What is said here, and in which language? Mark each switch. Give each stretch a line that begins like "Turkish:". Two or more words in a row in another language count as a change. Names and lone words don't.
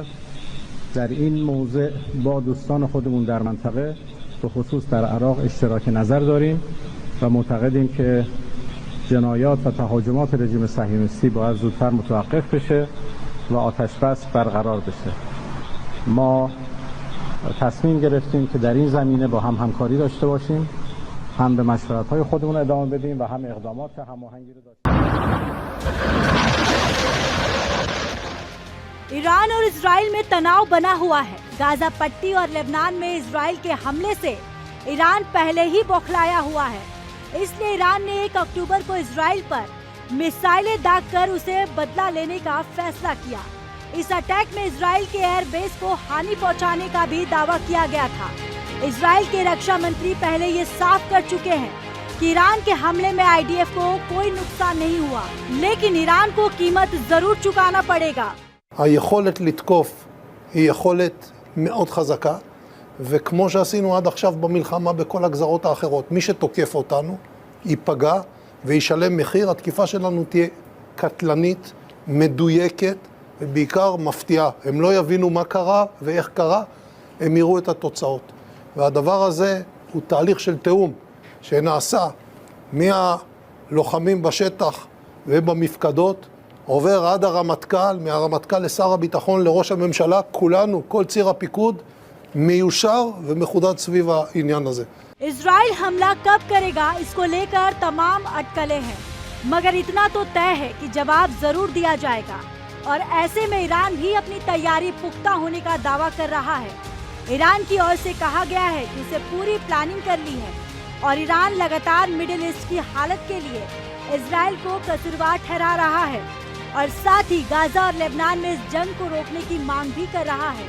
Persian: در این موضع با دوستان خودمون در منطقه به خصوص در عراق اشتراک نظر داریم و معتقدیم که جنایات و تهاجمات رژیم صهیونیستی باید زودتر متوقف بشه و آتش بس برقرار بشه. ما تصمیم گرفتیم که در این زمینه با هم همکاری داشته باشیم، هم به مشورت‌های خودمون ادامه بدیم و هم اقدامات هماهنگی رو داشته
Hindi: ईरान और इजराइल में तनाव बना हुआ है। गाजा पट्टी और लेबनान में इजराइल के हमले से ईरान पहले ही बौखलाया हुआ है। इसलिए ईरान ने 1 अक्टूबर को इजराइल पर मिसाइलें दागकर उसे बदला लेने का फैसला किया। इस अटैक में इजराइल के एयरबेस को हानि पहुंचाने का भी दावा किया गया था। इजराइल के रक्षा मंत्री पहले ये साफ कर चुके हैं कि ईरान के हमले में IDF को कोई नुकसान नहीं हुआ, लेकिन ईरान को कीमत जरूर चुकाना पड़ेगा।
Hebrew: היכולת לתקוף היא יכולת מאוד חזקה, וכמו שעשינו עד עכשיו במלחמה בכל הגזרות האחרות, מי שתוקף אותנו ייפגע וישלם מחיר. התקיפה שלנו תהיה קטלנית, מדויקת ובעיקר מפתיעה. הם לא יבינו מה קרה ואיך קרה, הם יראו את התוצאות. והדבר הזה הוא תהליך של תאום שנעשה מהלוחמים בשטח ובמפקדות, עובר עד הרמטכ"ל, מהרמטכ"ל לשר הביטחון, לראש הממשלה, כולנו, כל ציר הפיקוד, מיושר ומחודד סביב העניין הזה.
Hindi: इजराइल हमला कब करेगा, इसको लेकर तमाम अटकलें हैं। मगर इतना तो तय है कि जवाब जरूर दिया जाएगा और ऐसे में ईरान भी अपनी तैयारी पुख्ता होने का दावा कर रहा है। ईरान की ओर से कहा गया है कि उसे पूरी प्लानिंग कर ली है और ईरान लगातार मिडिल ईस्ट की हालत के लिए इजराइल को कसूरवार ठहरा रहा है और साथ ही गाजा और लेबनान में इस जंग को रोकने की मांग भी कर रहा है।